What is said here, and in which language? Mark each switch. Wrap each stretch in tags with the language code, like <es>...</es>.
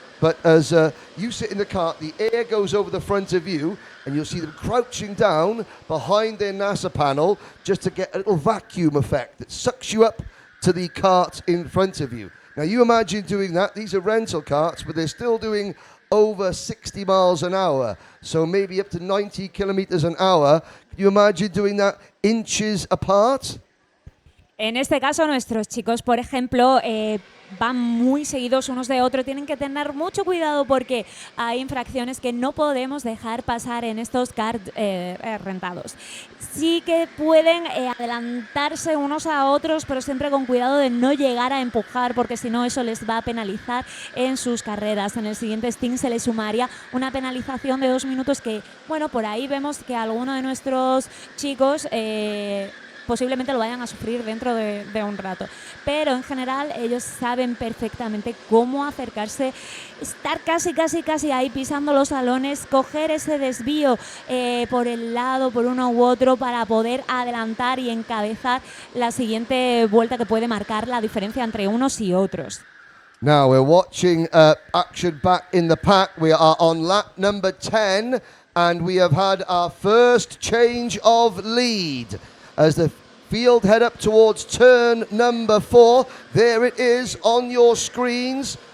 <en>But as you sit in the kart, the air goes over the front of you, and you'll see them crouching down behind their NASA panel just to get a little vacuum effect that sucks you up to the kart in front of you. Now, you imagine doing that. These are rental karts, but they're still doing over 60 miles an hour, so maybe up to 90 kilometers an hour. Can you imagine doing that inches apart?</en> <es>En este caso, nuestros chicos, por ejemplo, van muy seguidos unos de otros. Tienen que tener mucho cuidado porque hay infracciones que no podemos dejar pasar en estos karts rentados. Sí que pueden adelantarse unos a otros, pero siempre con cuidado de no llegar a empujar, porque si no eso les va a penalizar en sus carreras. En el siguiente stint se les sumaría una penalización de 2 minutos que, bueno, por ahí vemos que alguno de nuestros chicos posiblemente lo vayan a sufrir dentro de un rato. Pero en general ellos saben perfectamente cómo acercarse, estar casi ahí pisando los salones, coger ese desvío por el lado, por uno u otro, para poder adelantar y encabezar la siguiente vuelta que puede marcar la diferencia entre unos y otros.</es> <en>Now we're watching action back in the pack. We are on lap number 10 and we have had our first change of lead. As the field head up towards turn number 4, there it is on your screens.</en>